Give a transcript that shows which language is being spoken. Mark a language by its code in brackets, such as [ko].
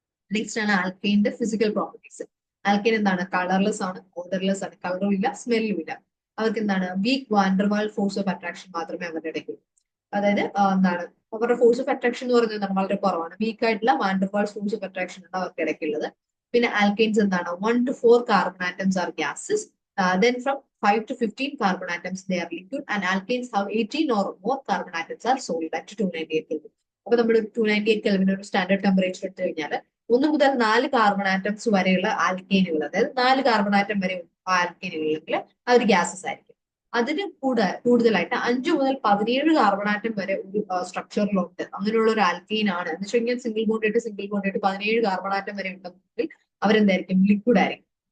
[ml] Next ആണ് ആൽക്കെയിന്റെ physical properties. Alkane എന്താണ്, colourless ആണ്, ഓർഡർലെസ് ആണ്, കളറും ഇല്ല സ്മെല്ലും ഇല്ല. അവർക്ക് എന്താണ് വീക്ക് വാൻഡർവാൾ ഫോഴ്സ് ഓഫ് അട്രാക്ഷൻ മാത്രമേ അവരുടെ ഇടയ്ക്കുള്ളൂ. അതായത് എന്താണ് അവരുടെ ഫോഴ്സ് ഓഫ് അട്രാക്ഷൻ എന്ന് പറയുന്നത് എന്താണ് വളരെ കുറവാണ്. വീക്ക് ആയിട്ടുള്ള വാൻഡർവാൾ ഫോഴ്സ് ഓഫ് അട്രാക്ഷൻ ആണ് അവർക്ക് ഇടയ്ക്കുള്ളത്. പിന്നെ ആൽക്കെയിൻസ് എന്താണ് [en] 1 to 4 carbon atoms are gases. Then from 5 to 15 carbon atoms they are liquid, and alkanes have 18 or more carbon atoms are solid at 298 Kelvin. [ml] അപ്പൊ നമ്മൾ 298 കെൽവിൻ ഒരു സ്റ്റാൻഡേർഡ് ടെമ്പറേച്ചർ എടുത്തു കഴിഞ്ഞാൽ 1 മുതൽ 4 കാർബൺ ആറ്റംസ് വരെയുള്ള ആൽക്കേനുകൾ, അതായത് 4 കാർബൺ ആറ്റം വരെ ആൽക്കേനുകളെങ്കിൽ അവർ gases ആയിരിക്കും. അതിന് കൂടുതലായിട്ട് 5 മുതൽ 17 കാർബൺ ആറ്റം വരെ ഒരു സ്ട്രക്ചറിലുണ്ട് അങ്ങനെയുള്ള ഒരു ആൽക്കെയിൻ ആണ് എന്ന് വെച്ച് കഴിഞ്ഞാൽ സിംഗിൾ ബോണ്ട് ആയിട്ട് 17 കാർബൺ ആറ്റം വരെ ഉണ്ടെങ്കിൽ അവരെന്തായിരിക്കും, ലിക്വിഡ് ആയിരിക്കും.